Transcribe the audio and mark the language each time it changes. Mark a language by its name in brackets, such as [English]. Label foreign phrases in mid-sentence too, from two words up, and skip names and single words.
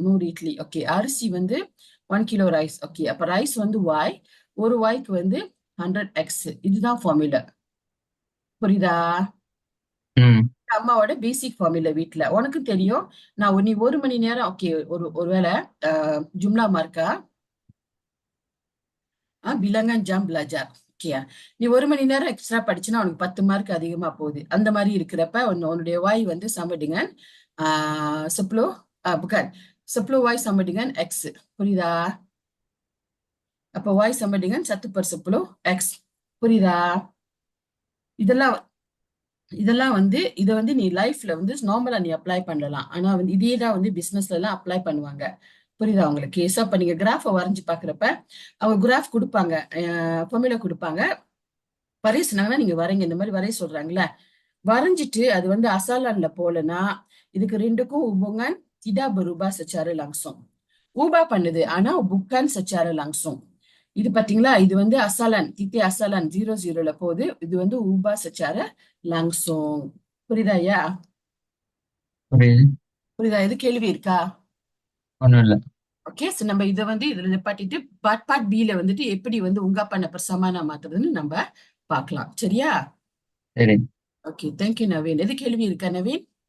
[Tamil] 100 இட்லி. ஓகே. அரிசி வந்து 1 [English] kilo rice. [Tamil] ஓகே. அப்ப ரைஸ் வந்து Y. ஒரு Yக்கு வந்து 100x. இதுதான் ஃபார்முலா. புரியுதா? ம். அம்மாவோட [English] basic formula [Tamil] வீட்ல. உனக்கு தெரியும். நீ 1 மணி நேரம் ஓகே. [Malay] ஒருவேளை jumlah markah bilangan jam belajar. [Tamil] ஓகே. நீ 1 மணி நேரம் எக்ஸ்ட்ரா படிச்சுன்னா உனக்கு 10 மார்க் அதிகமா போகுது. அந்த மாதிரி இருக்கிறப்ப உன்னுடைய வாய் வந்து [Malay] sama dengan 10 bukan 10 Y sama dengan X. [Tamil] புரியுதா? அப்ப Y [Malay] sama dengan [Tamil] 1/10 X. புரியுதா? இதெல்லாம் இதெல்லாம் வந்து இதை வந்து நீ லைஃப்ல வந்து நார்மலா நீ அப்ளை பண்ணலாம். ஆனா வந்து இதே தான் வந்து பிசினஸ்ல எல்லாம் அப்ளை பண்ணுவாங்க. புரியுதா உங்களுக்கு? சோ அப்ப நீங்க கிராஃபை வரைஞ்சு பாக்குறப்ப அவங்க கிராஃப் கொடுப்பாங்க, ஃபார்முலா கொடுப்பாங்க. வரைய சொன்னாங்கன்னா நீங்க வரைங்க. இந்த மாதிரி வரைய சொல்றாங்கல்ல, வரைஞ்சிட்டு அது வந்து அசாலன்ல போலனா இதுக்கு ரெண்டுக்கும் [Malay] hubungan tidak berubah secara langsung. [Tamil] ஊபா பண்ணுது ஆனா [Malay] bukan secara langsung. [Tamil] இது பாத்தீங்களா? இது வந்து அசாலன், [Malay] titik asalan [Tamil] 00ல போகுது. இது வந்து ஊபா [Malay] secara langsung. [Tamil] புரியுதா ஐயா? புரியுது. புரியுதா? இது கேள்வி இருக்கா? ஒண்ணும் இல்ல. ஓகே. சோ நம்ம இதை வந்து இதுல நிப்பாட்டிட்டு [English] part B [Tamil] ல வந்துட்டு எப்படி வந்து உங்கா பண்ண பிரசமானா மாத்துறதுன்னு நம்ம பார்க்கலாம். சரியா? சரி. [English] okay. thank you [Tamil] நவீன். எது கேள்வி இருக்கா நவீன்?